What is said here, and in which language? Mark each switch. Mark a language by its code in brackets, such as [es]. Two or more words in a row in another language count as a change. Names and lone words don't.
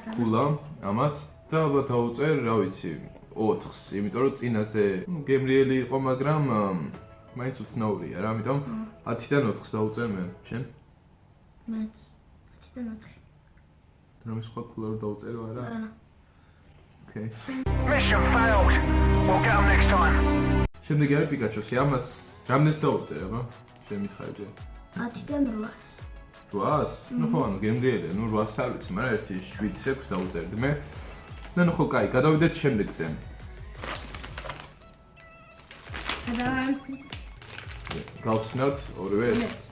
[ka] ფულა, ამას და ალბათ დაუწერ, რა ვიცი, 4-ს, იმიტომ რომ წინაზე გემრიელი იყო, მაგრამ მაინც უცნაურია რა, ამიტომ 10-დან 4-ს დაუწერ მე. შენ? მეც 10-დან 4. რომ სხვა ფულა რო დაუწერო არა? არა. Okay. [en] Mission failed. We'll get them next time. [ka] შემდეგი არის პიკაჩუსი, ამას რამდენს დაუწერ, აბა? შენ მითხარი ჯერ. 10-დან 8-ს. 8-ს? ნუ ხო, ანუ გემრიელია, ნუ 8-ს არ ვიცი, მაგრამ ერთი 7-6 დაუწერდი მე. და ნუ ხო, კაი, გადავიდეთ შემდეგზე. გავხსნათ ორივე ეს.